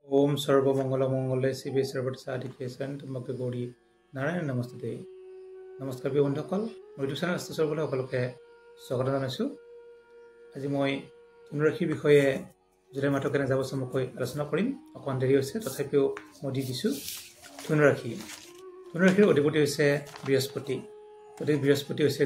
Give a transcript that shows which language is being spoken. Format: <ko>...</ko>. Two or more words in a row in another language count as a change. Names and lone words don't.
<sa>ओम सर्वमंगल मंगले शिवे सर्वसाधिकेशन तुमके गौरी नारायण नमस्ते</sa> <as>নমস্কাৰ প্ৰিয় बন্ধুসকল মই ইউটিউব চেনেল আস্তে সকলে সকলোকে স্বাগত জনাইছো আজি মই ধনুৰাশিৰ বিষয়ে জুলাই মাহটো কেনে যাব চমুকৈ আলোচনা কৰিম অকণ দেৰি হৈছে তথাপিও মই দি দিছো ধনুৰাশিৰ অধিপতি হৈছে বৃহস্পতি গতিকে বৃহস্পতি হৈছে</as>